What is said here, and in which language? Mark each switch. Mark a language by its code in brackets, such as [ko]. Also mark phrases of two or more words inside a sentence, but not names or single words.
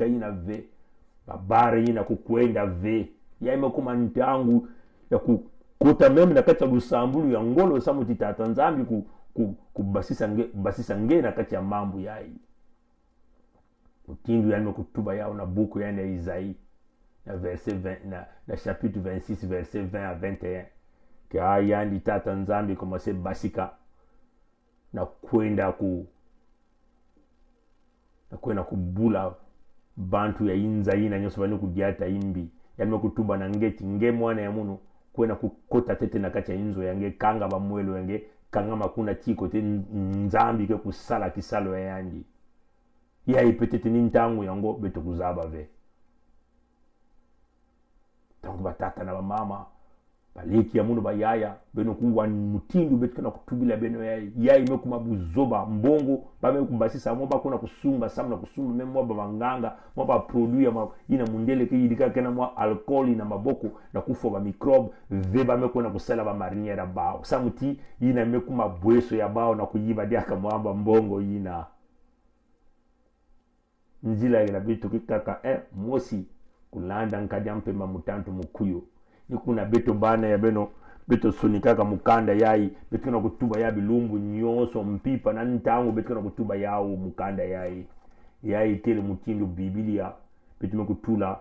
[ktu] ina ve babare ina kukwenda ve ya imekuma ntangu ya kukota meme na kati ya lusambulu ya ngolo samu titata nzambi kubasisa nge na kati ya mambo yai utindu yani kutuba yao na buku yani ya Isaïe na verset 20 na [fr] chapitre 26 verset 20 à 21 [ktu] ka yani tata nzambi commencer basika na kwenda kubula bantu ya inza ina nyoso bani kudiata imbi yani kutuba na ngeti nge mwana ya munu kwenda kukota tete na kati ya inzo yange kanga bamwelo yange kanga makuna chiko te nzambi ke kusala kisalo ya yandi ya ipetete ni ntangu yango beto kuzaba ve tangu batata na mama baleki ya munu bayaya beno kuwa mutindu beto kana kutubila beno ya imekuma buzoba mbongo bame kubasisa mo bakona kusumba samna kusumba memo banganga mo ba produit ya ina mundele ke yidika kana mo alcool na maboko na kufo ba microbe ve bame kona kusala ba mariniera bao samuti ina imekuma bweso ya bao na kuyiba dia kama mbongo ina njila ila bitu kikaka mosi kulanda nkadi mpemba mutantu mukuyo nikuna beto bana ya beno beto sunikaka mukanda yai beto na kutuba ya bilumbu nyoso mpipa na ntangu beto na kutuba yao mukanda yai tele mutindu Biblia beto mekutula